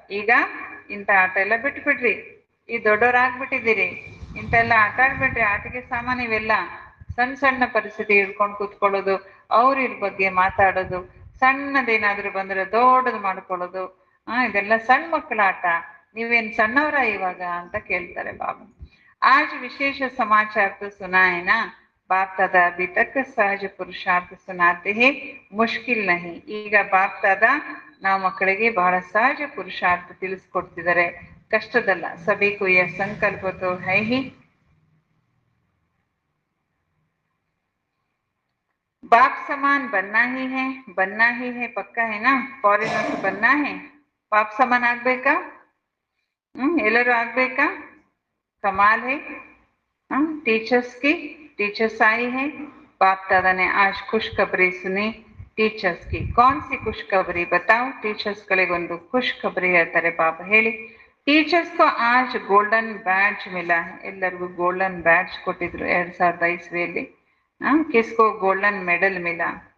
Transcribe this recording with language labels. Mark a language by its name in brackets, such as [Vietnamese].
[Kannada] ಈಗ ಇಂಥ ಆಟ ಎಲ್ಲ ಬಿಟ್ಬಿಡ್ರಿ. ಈ ದೊಡ್ಡವರಾಗ್ಬಿಟ್ಟಿದ್ದೀರಿ, ಇಂತೆಲ್ಲ ಆಟ ಆಡ್ಬಿಟ್ರಿ. ಆಟಿಕೆ ಸಾಮಾನು ಇವೆಲ್ಲ. ಸಣ್ಣ ಸಣ್ಣ ಪರಿಸ್ಥಿತಿ ಹಿಡ್ಕೊಂಡು ಕೂತ್ಕೊಳ್ಳೋದು, ಅವ್ರ ಬಗ್ಗೆ ಮಾತಾಡೋದು, ಸಣ್ಣದೇನಾದ್ರೂ ಬಂದ್ರೆ ದೊಡ್ಡದು ಮಾಡ್ಕೊಳ್ಳೋದು, ಇದೆಲ್ಲ ಸಣ್ಣ ಮಕ್ಕಳ ಆಟ. ನೀವೇನ್ ಸಣ್ಣವರ ಇವಾಗ ಅಂತ ಕೇಳ್ತಾರೆ ಬಾಬಾ. [Hindi] आज विशेष समाचार तो सुना है ना बाप दादा, अभी तक सहज पुरुषार्थ सुनाते हैं, मुश्किल नहीं. [Kannada] ಈಗ ಬಾಪ್ ದಾದಾ ನಾವು ಮಕ್ಕಳಿಗೆ ಬಹಳ ಸಹಜ ಪುರುಷಾರ್ಥ ತಿಳಿಸ್ಕೊಡ್ತಿದ್ದಾರೆ, ಕಷ್ಟದಲ್ಲ. [Hindi] ಸಭಿ ಕೋ ಯಹ ಸಂಕಲ್ಪ ತೋ ಹೈ ಹಿ. बाप समान बनना ही है, पक्का है ना. [Kannada] ಫಾರಿನರ್ಸ್ [Hindi] बनना है, [Kannada] ಬಾಪ್ ಸಮಾನ್ ಆಗ್ಬೇಕಾ? ಎಲ್ಲರೂ ಆಗ್ಬೇಕಾ? [Hindi] कमाल है. टीचर्स की टीचर्स आई है. बाप दादा ने आज खुशखबरी सुनी टीचर्स की. कौन सी खुशखबरी बताओ? [Kannada] टीचर्स ಗಳಿಗೊಂದು ಖುಷ್ಖಬರಿ ಹೇಳ್ತಾರೆ ಬಾಬಾ. ಹೇಳಿ. [Hindi] ಟೀಚರ್ಸ್ को आज ಗೋಲ್ಡನ್ ಬ್ಯಾಡ್ಜ್ ಮಿಲಾ है. [Kannada] ಎಲ್ಲರಿಗೂ ಗೋಲ್ಡನ್ ಬ್ಯಾಡ್ಜ್ ಕೊಟ್ಟಿದ್ರು 2005 ಇಸ್ವಿಯಲ್ಲಿ. [Hindi] ಕಿಸ್ಕೋ ಗೋಲ್ಡನ್ ಮೆಡಲ್ ಮಿಲಾ.